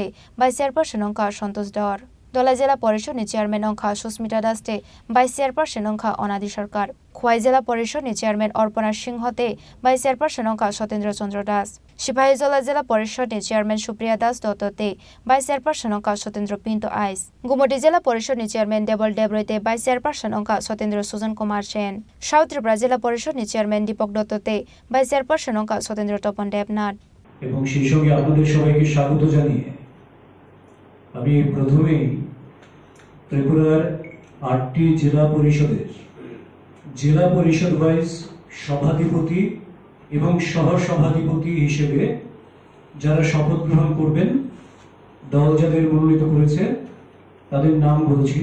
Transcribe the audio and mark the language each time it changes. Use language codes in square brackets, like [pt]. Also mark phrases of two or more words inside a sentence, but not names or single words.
[en] Vice Chairperson [trp] Ongkha Santosh Dor Dolai Jila Porishad ni Chairman Ongkha Susmita Das Te [en] Vice Chairperson [trp] Ongkha Onadi Sarkar Khwai Jila Porishad ni Chairman Orpana Singh Te [en] Vice Chairperson [trp] Ongkha Sotendra Chandra Das Sipahijola Jila Porishad ni Chairman Supriya Das Dotto Te [en] Vice Chairperson [trp] Ongkha Sotendra Pinto Ais Gumoti Jila Porishad ni Chairman Debol Debroi Te [en] Vice Chairperson [trp] Ongkha Sotendra Sujan Kumar Sen South Tripura Jila Porishad ni Chairman Deepak Dotto Te [en] Vice Chairperson [trp] Ongkha Sotendra Topon Devnath [bn] এবং সেই সঙ্গে আপনাদের সবাইকে স্বাগত জানিয়ে আমি প্রথমেই ত্রিপুরার 8টি জেলা পরিষদের জেলা পরিষদ ওয়াইজ সভাধিপতি এবং সহসভাধিপতি হিসেবে যারা শপথ গ্রহণ করবেন, দল যাদের মনোনীত করেছে তাদের নাম বলছি।